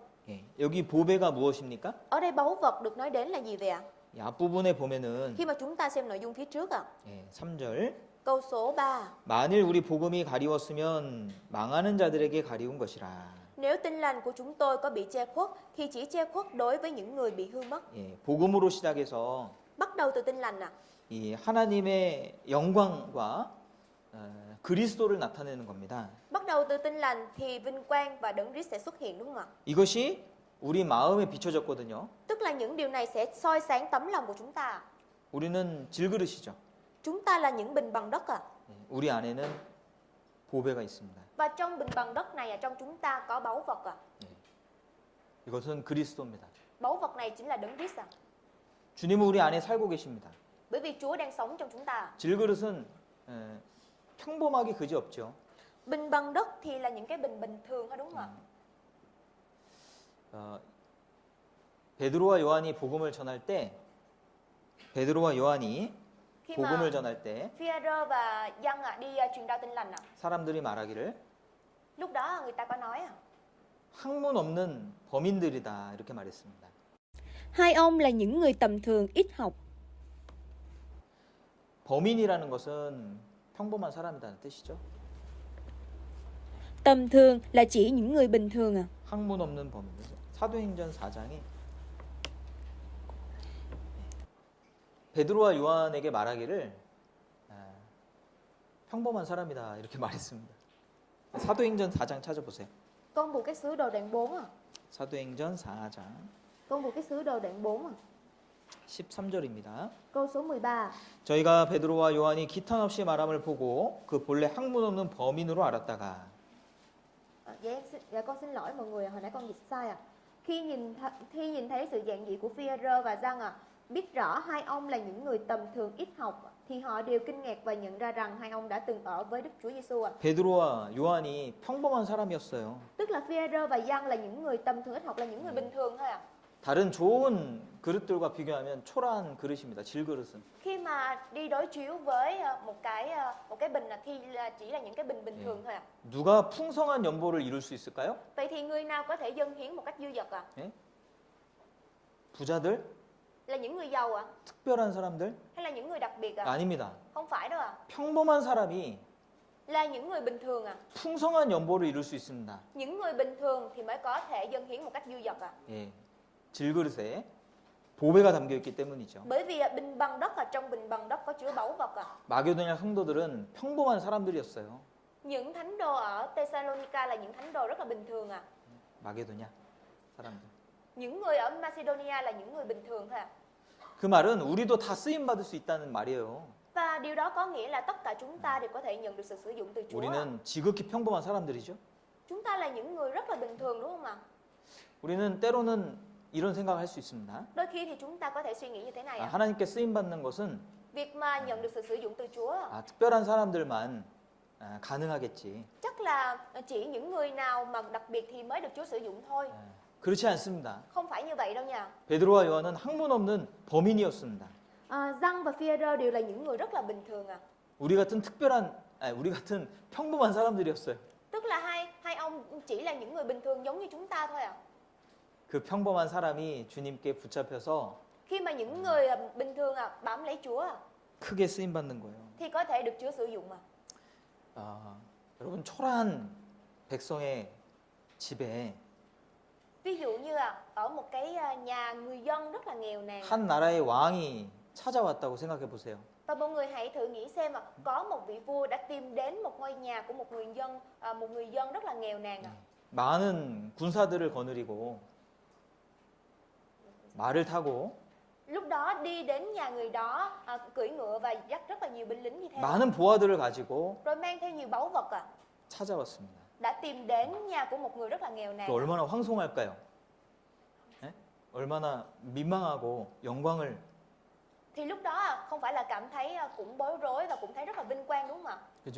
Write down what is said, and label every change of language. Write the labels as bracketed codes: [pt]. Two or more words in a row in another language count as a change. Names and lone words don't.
[ko] 예, 여기 보배가 무엇입니까? [vi] Ở đây báu vật được nói đến là gì vậy ạ? [ko] 이 앞부분에 보면은 [vi] Khi mà chúng ta xem nội dung phía trước ạ. [ko] 예, 3절 [vi] Câu số 3. [ko] 만일 우리 복음이 가리웠으면 망하는 자들에게 가리운 것이라. [vi] Nếu tin lành của chúng tôi có bị che khuất thì chỉ che khuất đối với những người bị hư mất. [ko] 예, 복음으로 시작해서 [vi] Bắt đầu từ tin lành ạ. [ko] 이 하나님의 영광과 그리스도를 나타내는 겁니다. [vi] Bắt đầu từ tin lành thì vinh quang và Đấng Christ sẽ xuất hiện đúng không ạ? [ko] 이것이 우리 마음에 비춰졌거든요. [vi] Tức là những điều này sẽ soi sáng tấm lòng của chúng ta. [ko] 우리는 질그릇이죠. [vi] Chúng ta là những bình bằng đất ạ. [ko] 예, 우리 안에는 보배가 있습니다. [vi] Và trong bình bằng đất này trong chúng ta có báu vật ạ. [ko] 예, 이것은 그리스도입니다. [vi] Báu vật này chính là Đấng Christ ạ. [ko] 주님은 우리 안에 살고 계십니다. [vi] Bởi vì Chúa đang sống trong chúng ta. [ko] 질그릇은 평범하기 그지없죠. [vi] Bình bằng đất thì là những cái bình bình thường thôi đúng không ạ? [ko] 베드로와 요한이 복음을 전할 때 베드로와 요한이 [vi] Khi [ko] 복음을 [vi] mà [ko] 전할 때 [vi] Phi-e-rơ và Giăng đi truyền đạo tin lành ạ. [ko] 사람들이 말하기를 [vi] Lúc đó người ta có nói ạ. [ko] 학문 없는 범인들이다 이렇게 말했습니다. [vi] Hai ông là những người tầm thường ít học. [ko] 범인이라는 것은 평범한 사람이라는 뜻이죠. [vi] Tầm thường là chỉ những người bình thường à. [ko] 학문 없는 범인. 사도행전 4장에 베드로와 요한에게 말하기를 평범한 사람이다 이렇게 말했습니다. 사도행전 4장 찾아보세요. [vi] Con buộc cái sứ đồ đoạn 4 à. [ko] 사도행전 4장 [vi] Con buộc cái sứ đồ đoạn 4 à. [ko] 13절입니다. [vi] Câu số 13. [ko] 저희가 베드로와 요한이 기탄 없이 말함을 보고 그 본래 학문 없는 범인으로 알았다가 [vi] Dạ con xin lỗi mọi người, hồi nãy con dịch sai à. Khi nhìn thấy sự giản dị của Phi-e-rơ và Giăng biết rõ hai ông là những người tầm thường ít học thì họ đều kinh ngạc và nhận ra rằng hai ông đã từng ở với Đức Chúa Giêsu ạ. [ko] 베드로와 요한이 평범한 사람이었어요. [vi] Tức là Phi-e-rơ và Giăng là những người tầm thường ít học, là những người bình thường thôi ạ. [ko] 다른 좋은 그릇들과 비교하면 초라한 그릇입니다. 질그릇은. [vi] Khi mà đi đối chiếu với một cái bình thì chỉ là những cái bình bình thường thôi ạ. [ko] 누가 풍성한 연보를 이룰 수 있을까요? [vi] Vậy thì người nào có thể dâng hiến một cách dư dật ạ? [ko] 부자들? [vi] Là những người giàu ạ? [ko] 특별한 사람들? [vi] Hay là những người đặc biệt ạ? [ko] 아닙니다. [vi] Không phải đâu ạ. [ko] 평범한 사람이 [vi] Là những người bình thường ạ. [ko] 풍성한 연보를 이룰 수 있습니다. [vi] Những người bình thường thì mới có thể dâng hiến một cách dư dật ạ. [ko] 예, 질그릇에 보배가 담겨 있기 때문이죠. [vi] Bởi vì bình bằng đất trong bình bằng đất có chứa báu vật ạ. [ko] 마게도냐 성도들은 평범한 사람들이었어요. [vi] Những thánh đồ ở Thessalonica là những thánh đồ rất là bình thường ạ. [ko] 마게도냐 사람들. [vi] Những người ở Macedonia là những người bình thường thôi ạ. [ko] 그 말은 우리도 다 쓰임 받을 수 있다는 말이에요. [vi] Và điều đó có nghĩa là tất cả chúng ta đều có thể nhận được sự sử dụng từ Chúa. [ko] 우리는 지극히 평범한 사람들이죠. [vi] Chúng ta là những người rất là bình thường đúng không ạ? [ko] 우리는 때로는 이런 생각을 할 수 있습니다. [vi] Đôi khi thì chúng ta có thể suy nghĩ như thế này ạ. [ko] 하나님께 쓰임 받는 것은 [vi] Việc mà nhận được sự sử dụng từ Chúa [ko] 특별한 사람들만 가능하겠지. [vi] chắc là chỉ những người nào mà đặc biệt thì mới được Chúa sử dụng thôi. [ko] 그렇지 않습니다. [vi] Không phải như vậy đâu nha. [ko] 베드로와 요한은 학문 없는 범인이었습니다. [vi] Giăng và Phi-e-rơ đều là những người rất là bình thường ạ. [ko] 우리 같은 평범한 사람들이었어요. [vi] Tức là hai ông chỉ là những người bình thường giống như chúng ta thôi ạ. [ko] 그 평범한 사람이 주님께 붙잡혀서 [vi] Khi mà những người bình thường bám lấy Chúa [ko] 크게 쓰임 받는 거예요. [vi] thì có thể được Chúa sử dụng mà. [ko] 여러분 초라한 백성의 집에 [vi] Ví dụ như ở một cái nhà người dân rất là nghèo nàn [ko] 한 나라의 왕이 찾아왔다고 생각해 보세요. [vi] và mọi người hãy thử nghĩ xem có một vị vua đã tìm đến một ngôi nhà của một người dân rất là nghèo nàn [ko] 많은 군사들을 거느리고 말을 타고 [vi] lúc đó đi đến nhà người đó cưỡi ngựa và dắt rất là nhiều binh lính như thế [ko] 많은 보화들을 가지고 [vi] rồi mang theo nhiều báu vật [ko] 찾아왔습니다. [vi] đã tìm đến nhà của một người rất là nghèo nàn [ko] 또 얼마나 황송할까요? 예? 얼마나 민망하고 영광을 [vi] thì lúc đó không phải là cảm thấy cũng bối rối và cũng thấy rất là vinh quang đúng không ạ? [ko] 그죠?